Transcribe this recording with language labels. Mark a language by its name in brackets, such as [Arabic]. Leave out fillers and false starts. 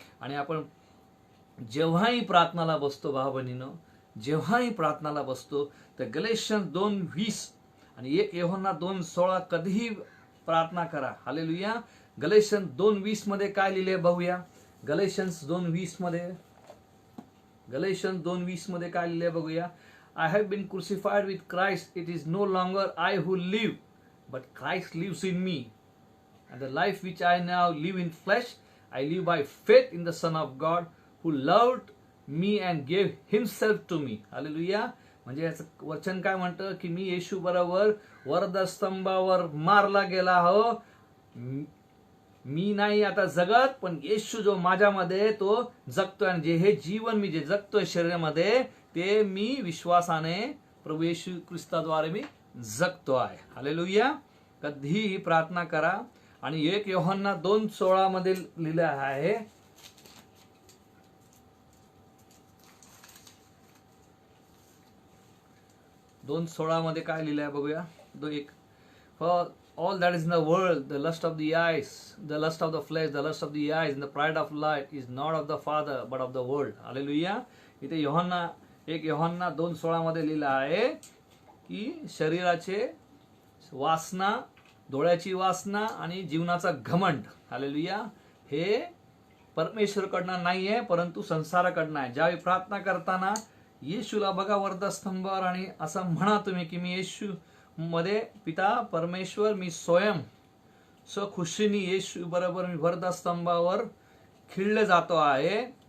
[Marathi] आणि आपण जेव्हाही प्रार्थनाला बसतो भावबहिणीनो, जेव्हाही प्रार्थनाला बसतो तर गलेशियन्स 2:20 आणि 1 योहन्ना 2:16 कधीही प्रार्थना करा. हालेलुया. गलेशियन्स 2:20 मध्ये काय लिहिले बघूया. गलेशियन्स 2:20 मध्ये काय लिहिले बघूया. [English] I have been crucified with Christ. It is no longer I who live, but Christ lives in me. And the life which I now live in flesh, I live by faith in the Son of God, who loved me and gave himself to me. Hallelujah. [Marathi] म्हणजे याचं वचन काय म्हणतं की मी येशू बरोबर वरदस्तंभावर मारला गेला हो. मी नाही आता जगत, पण येशू जो माझ्यामध्ये तो जगतोय. आणि जे हे जीवन मी जे जगतोय शरीरामध्ये ते मी विश्वासाने प्रभू येशू ख्रिस्ताद्वारे मी जगतो आहे. हालेलुया. कधीही प्रार्थना करा. आणि 1 योहन्ना 2:16 मध्ये लिहिलं आहे, 2:16 मध्ये काय लिहिलं आहे बघूया. [English] 1 For all that is in the world, the lust of the eyes, the lust of the flesh, the lust of the eyes, and the pride of life is not of the Father, but of the world. Hallelujah. [Marathi] इथे 1 योहन्ना 2:16 मध्ये लिहिलं आहे की शरीराचे वासना, डोळ्याची वासना आणि जीवनाचा घमंड, हालेलुया, हे परमेश्वरकडनं नाहीये परंतु संसाराकडनं आहे. ज्यावेळी प्रार्थना करताना येशूला बघा वरदस्तंभावर आणि असं म्हणा तुम्ही की मी येशू मध्ये पिता परमेश्वर मी स्वयं खुशीने येशू बरोबर मी वरदस्तंभावर खिळले जातो आहे.